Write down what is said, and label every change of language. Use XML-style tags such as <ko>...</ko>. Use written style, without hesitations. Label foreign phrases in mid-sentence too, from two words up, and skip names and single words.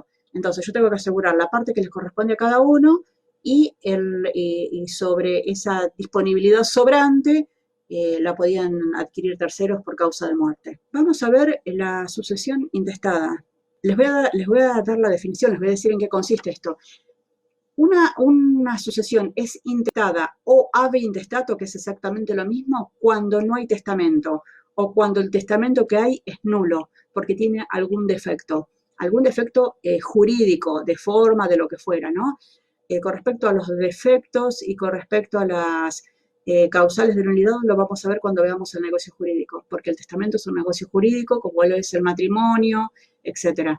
<es>Entonces, yo tengo que asegurar la parte que les corresponde a cada uno y sobre esa disponibilidad sobrante la podían adquirir terceros por causa de muerte. Vamos a ver la sucesión intestada. Les voy a dar la definición, les voy a decir en qué consiste esto. Una sucesión es intestada o</es> <la>ave intestato,</la> <es>que es exactamente lo mismo, cuando no hay testamento o cuando el testamento que hay es nulo, porque tiene algún defecto jurídico, de forma, de lo que fuera, ¿no? Con respecto a los defectos y con respecto a las causales de nulidad lo vamos a ver cuando veamos el negocio jurídico, porque el testamento es un negocio jurídico, como lo es el matrimonio, etcétera.</es>